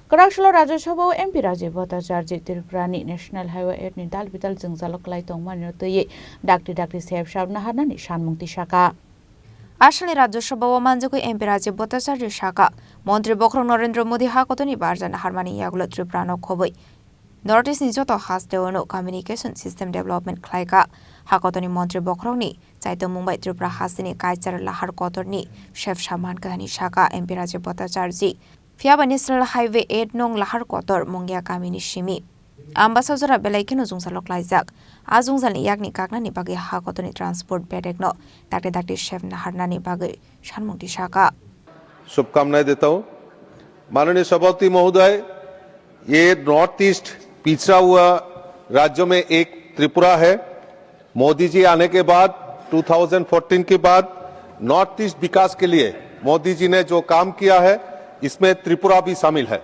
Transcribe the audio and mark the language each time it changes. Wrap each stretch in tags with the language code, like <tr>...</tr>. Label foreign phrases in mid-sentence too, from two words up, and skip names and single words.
<trp>कराकसलो राज्यसभा एमपी राजीव भट्टाचार्य त्रिपुरानि</trp> <en>National Highway</en> <trp>8 नि दालबिदाल जोंजालक लाइतंग मानिरतयै डाक्टी डाक्टी सेब साबना हानानि सानमुंति साका आसामनि राज्यसभा मानजोखै एमपी राजीव भट्टाचार्य साका मन्त्री बख्रं नरेन्द्र मोदी हाकतनि बारजाना हारमानि यागुल त्रिपुरानो खबै</trp> <en>North East</en> <trp>नि जतो हासदेवनो</trp> <en>communication system development</en> <trp>खलायका हाकतनि मन्त्री बख्रंनि चाइतो मुम्बाइ त्रिपुरा हासिनि काइचार लाहार कतरनि सेब सामान काहानि साका एमपी राजीव भट्टाचार्य फियाबा</trp> <en>National Highway</en> <trp>8 नं लाहार कतर मंगिया गामिनि सिमी आम्बासाजरा बेलायखिनो जुंजालक लाइजाक आ जुंजालनि यागनि कागनानि बागै हाकतनि ट्रांसपोर्ट बेडेगनो दाक्टे दाक्टे शेफ नाहारनानि बागै सानमुंति साका</trp> <hi>शुभकामनाएं देता हूं। माननीय सभापति महोदय, ये</hi> <en>North East</en> <hi>पिछड़ा हुआ राज्यों में एक त्रिपुरा है। मोदी जी आने के बाद 2014 के बाद</hi> <en>North East</en> <hi>विकास के लिए मोदी जी ने जो काम किया है इसमें त्रिपुरा भी शामिल है।</hi>